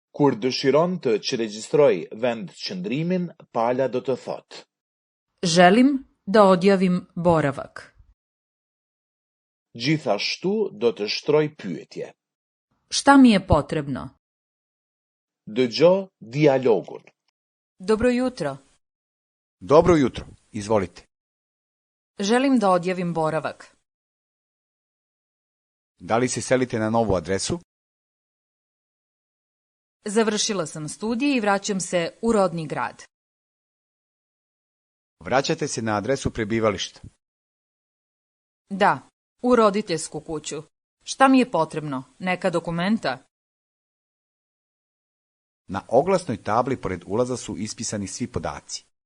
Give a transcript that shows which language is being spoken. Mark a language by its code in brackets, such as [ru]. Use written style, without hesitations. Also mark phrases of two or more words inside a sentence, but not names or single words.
[sq] Kur dëshiron të që regjistroj vend qëndrimin, pala do të thotë: [sr] Želim da odjavim boravak. [sq] Gjithashtu do të shtroj pyetje. [sr] Šta mi je potrebno? [sq] Dëgjo dialogun. [sr] Dobro jutro. Dobro jutro, izvolite. Želim da odjavim boravak. Da li se selite na novu adresu? Završila sam studije i vraćam se u rodni grad. Vraćate se na adresu prebivališta. Da, u roditeljsku kuću. Šta mi je potrebno? Neka dokumenta? Na oglasnoj tabli pored ulaza su ispisani svi podaci.